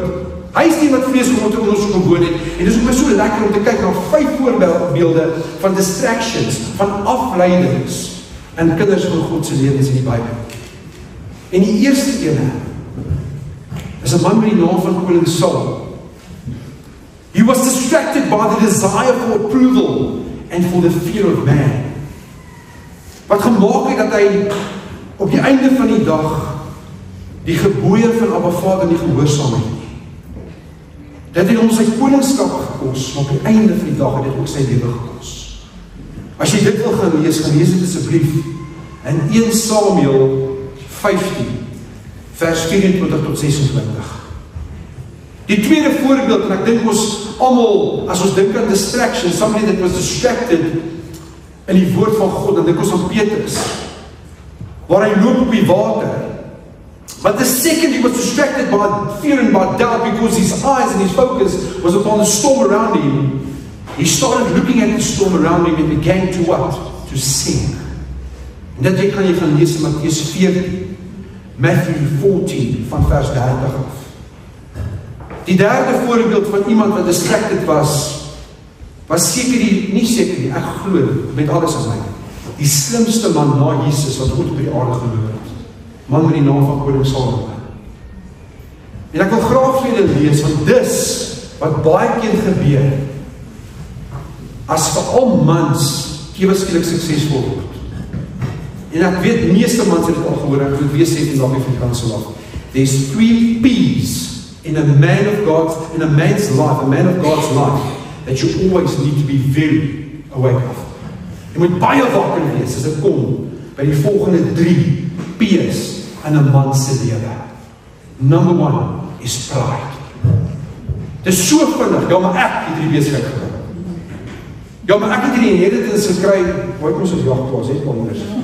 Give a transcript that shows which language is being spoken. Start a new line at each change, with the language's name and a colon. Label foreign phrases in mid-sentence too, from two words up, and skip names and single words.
Afrikaans: Hy is die wat vlees geword en ons gebore het. En dis ook my so lekker om te kyk na 5 voorbeelde van distractions, van afleidings in kinders van God se lewens in die Bybel. En die eerste ene is 'n man met die naam van koning Saul.
English: He was distracted by the desire for approval and for the fear of man.
Afrikaans: Wat gemaak het dat hy op die einde van die dag die gebooie van Abba Vader nie gehoorsaam het nie. Dit het hom sy koningskap gekos, maar op die einde van die dag het dit ook sy lewe gekos. As jy dit wil gaan lees dit asseblief in 1 Samuel 15 vers 24 tot 26. Die tweede voorbeeld, en ek dink ons almal, as ons dink aan distraction,
English: somebody that was distracted
Afrikaans: in die woord van God, dan dink ons aan Petrus, waar hy loop op die water.
English: But the second he was distracted by fear and by doubt, because his eyes and his focus was upon the storm around him, he started looking at the storm around him and began to what? To sink.
Afrikaans: En dit kan jy gaan lees in Mattheus 14, Matthew 14 van vers 30 af. Die derde voorbeeld van iemand wat distracted was seker nie, ek glo met alles in my, die slimste man na Jesus wat ooit op die aarde geloop het. Man met die naam van koning Saul. En ek wil graag vir julle lees, want dis wat baie keer gebeur, as veral mans ewe skielik suksesvol word. En ek weet, meeste mans het dit al gehoor, ek moet weer sê die naam van die kansel af.
English: There's 3 P's in a man of God's life, a man of God's life, that you always need to be very awake of.
Afrikaans: Jy moet baie wakker wees as dit kom by die volgende 3 P's in 'n man se lewe.
English: Number 1 is pride.
Afrikaans: Dit is so vinnig, ja maar ek het hierdie besigheid gebring. Ja maar ek het hierdie inheritance gekry, waar ek ons op jagplaas het, anders.